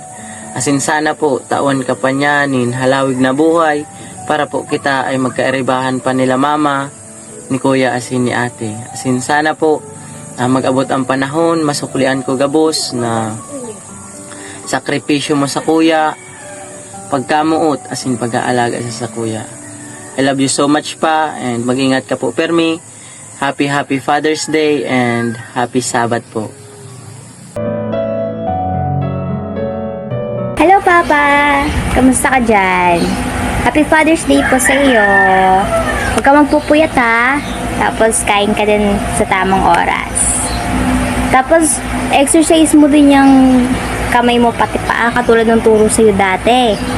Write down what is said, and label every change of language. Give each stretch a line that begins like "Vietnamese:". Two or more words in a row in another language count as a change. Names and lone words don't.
English: As in,
Bikol: sana po taon ka pa niya nin halawig na buhay para po kita ay magkairibahan pa nila mama, ni kuya,
English: as in
Bikol: ni ate.
English: As in,
Bikol: sana po mag-abot ang panahon, masuklian ko gabos na sakripisyo mo sa kuya, pagkamuot,
English: as in
Bikol: pag-aalaga sa kuya.
English: I love you so much pa, and
Bikol: mag-ingat ka po permi.
English: Happy Father's Day and happy Sabbath po. Hello, Papa!
Filipino: Kamusta ka dyan? Happy Father's Day po sa iyo. Huwag ka magpupuyat, ha? Tapos, kain ka din sa tamang oras.
English: Tapos, exercise
Filipino: mo din yung kamay mo pati paa, katulad ng turo sa iyo dati.